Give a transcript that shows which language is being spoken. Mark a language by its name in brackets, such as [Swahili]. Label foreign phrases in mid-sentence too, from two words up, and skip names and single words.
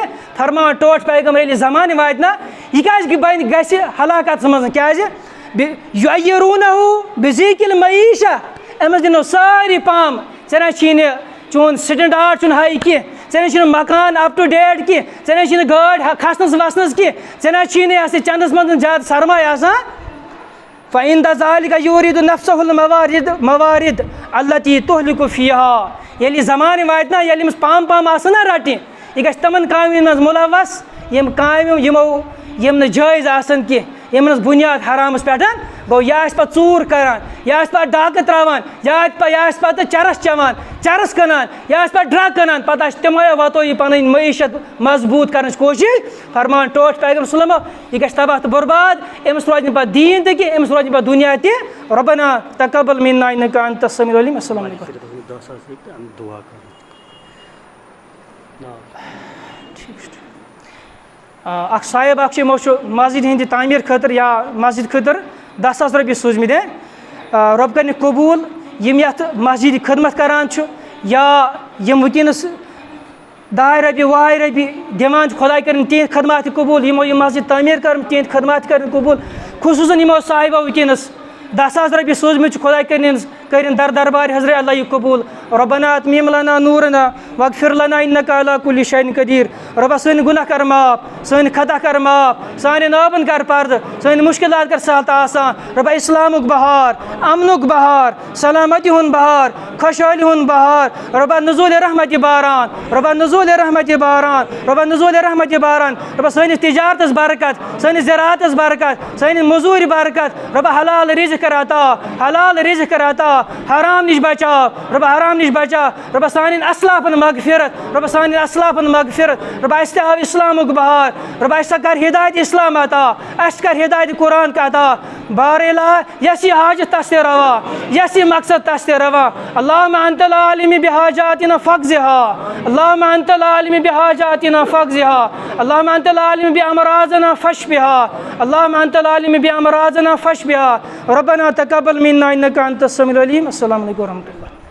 [Kashmiri] فرماوان ٹوٹھ پیغمبر ییٚلہِ زمانہٕ واتہِ نا, یہِ کیٛازِ گژھِ ہلاکتس منٛز, کیٛازِ [Arabic] يُعَيِّرُونَهُ بِذِيقِ الْمَعِيشَةِ. [Kashmiri] أمِس دِنو سٲری پامہٕ, ژےٚ نہ چھی نہٕ چون سٹینڈاڈ چھُنہٕ ہاے کینٛہہ, ژےٚ نہ چھُنہٕ مکان [English] up to date [Kashmiri] کینٛہہ, ژےٚ نہ چھِنہٕ گٲڑۍ کھسنس وسنس کینٛہہ, ژےٚ نہ چھی نہٕ یہِ ہسا چندس منٛز زیادٕ سرمایہِ آسان. [Arabic] فَإِنْدَ ذَلِكَ يُرِيدُ نَفْسَهُ الْمَوَارِد الَّتِي تُهْلِكُ فِيهَا. [Kashmiri] ییٚلہِ یہِ زمانہٕ واتہِ نا, ییٚلہِ أمِس پام آسن نا رٹنہِ, یہِ گژھِ تِمن کامٮ۪ن منٛز مُلوث, یِم کامہِ یِم نہٕ جٲیز آسن کینٛہہ, یِمن ہٕنٛز بُنیاد حرامس پٮ۪ٹھ. گوٚو یہِ آسہِ پتہٕ ژوٗر کران, یہِ آسہِ پتہٕ ڈاکہٕ تراوان, یہِ آسہِ پتہٕ چرس چٮ۪وان, چرس کٕنان, یہِ آسہِ پتہٕ ڈرٛگ کٕنان, پتہٕ آسہِ تِموٕے واتو یہِ پنٕنۍ معیشت مضبوٗط کرنٕچ کوٗشش. فرمان ٹوٹھ پیغمبر [Arabic] صلی اللہ علیہ وسلم, [Kashmiri] یہِ گژھِ تباہ تہٕ برباد, أمِس روزِ نہٕ پتہٕ دیٖن تہِ کینٛہہ, أمِس روزِ نہٕ پتہٕ دُنیا تہِ. [Arabic] ربنا تقبل منا انك انت السميع العليم. السلام علیکم. [Kashmiri] اکھ صاحب اکھ چھُ, یِمو چھُ مسجد ہِنٛدِ تعمیٖر خٲطرٕ یا مسجد خٲطرٕ 10,000 رۄپیہِ سوٗزمٕتۍ. رۄب کٔرِنۍ قبوٗل. یِم یَتھ مسجد خدمت کران چھُ یا یِم وٕنکیٚنس 10 رۄپیہِ 20 رۄپیہِ دِوان چھِ خۄداے کٔرِنۍ تِہنٛدۍ خدمات تہِ قبوٗل یِمو یہِ مسجد تعمیٖر کٔرٕم تِہنٛدۍ خدمات تہِ کٔرِنۍ قبوٗل خصوٗصاً یِمو صاحبو وٕنکٮ۪نَس 10,000 رۄپیہِ سوٗزمٕتۍ چھِ خۄداے کٔرِنۍ دربارِ حضرت اللہ یہِ قبوٗل [Arabic] رۄبنا اتمم لنا نورنا واغفر لنا انک علی کل شیء قدیر [Kashmiri] رۄبا سٲنۍ گُناہ کر معاف سٲنۍ خطا کر معاف سانٮ۪ن آبن کر پردٕ سٲنۍ مُشکلات کر سہل تہٕ آسان رۄبا اِسلامُک بہار امنُک بہار سلامتی ہُنٛد بہار خۄشحٲلی ہُنٛد بہار رۄبا نزوٗلِ رحمتہِ باران رۄبا نزوٗلِ رحمتہِ باران رۄبا نزوٗلِ رحمتہِ باران رۄبا سٲنِس تجارتس برکت سٲنِس زراعتس برکت سٲنِس موٚزوٗرِ برکت رۄبا حلال رزق کر عطا حلال رزق کر عطا حرام نش بچاو رۄبا حرام نش بچاو رۄبا سانٮ۪ن اسلافن مغفرت رۄبا سانٮ۪ن اسلافن مغفرت رۄبا اَسہِ تہِ آو اِسلامُک بہار رۄبا اَسہِ کر ہدایت اسلام عطا اَسہِ کر ہدایت قرآن کا عطا بارلا یس یہ حاجت تس تہِ روا یس یہ مقصد تس تہِ روا [Arabic] اللہم انت العالم بحاجاتنا فاقضها اللہم انت العالم بحاجاتنا فاقضها اللہم انت العالم بامراضنا فاشفها اللہم انت العالم بامراضنا فاشفها ربنا تقبل منا انك انت السميع العليم السلام علیکم ورحمۃ اللہ.